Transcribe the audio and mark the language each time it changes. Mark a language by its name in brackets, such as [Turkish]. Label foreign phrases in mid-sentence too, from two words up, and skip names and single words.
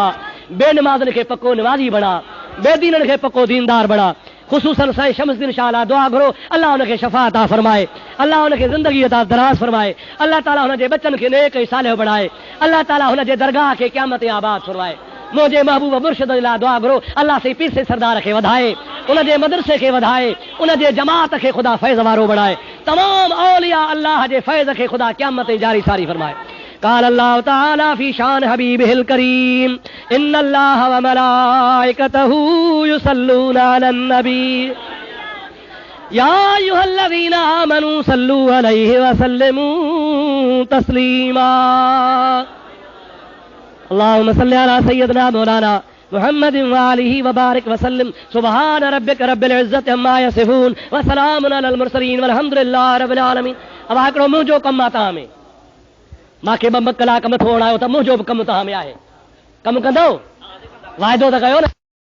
[Sindhi] बेनमाज़नि खे पको नमाज़ी बणा, बेदीननि खे पको दीनदार बणा। ख़ुसूसन साईं शमसुद्दीन शाह ला दुआ घुरो, अल्लाह हुनखे शफ़ा अता फरमाए। अल्लाह हुनखे ज़िंदगी अता दराज़ फरमाए। अल्लाह ताला हुनजे बचनि खे नेक ऐं सालिह बणाए। अल्लाह ताला हुनजे दरगाह खे क़यामत आबाद फरमाए। मुंहिंजे महबूब मुर्शिद जे लाइ दुआ घुरो, अल्लाह से पीर से सरदार खे वधाए, उनजे मदरसे खे वधाए, उनजे जमात खे ख़ुदा फैज़ वारो बणाए। तमाम औलिया अल्लाह जे फैज़ खे ख़ुदा क़यामत जारी सारी फरमाए। [Arabic] قال الله تعالى في شان حبيبه الكريم إن الله وملائكته يصلون على النبي يا أيها الذين آمنوا صلوا عليه وسلموا تسليما اللهم صل على سيدنا مولانا محمد وآله وبارك وسلم سبحان ربك رب العزة عما يصفون وسلام على المرسلين والحمد لله رب العالمين। [Sindhi] अब हिकिड़ो मुंहिंजो कमु आहे तव्हां में, मूंखे 2 कलाक मथो हणायो त मुंहिंजो बि कमु तव्हां में आहे। कमु कंदो? वाइदो त कयो न।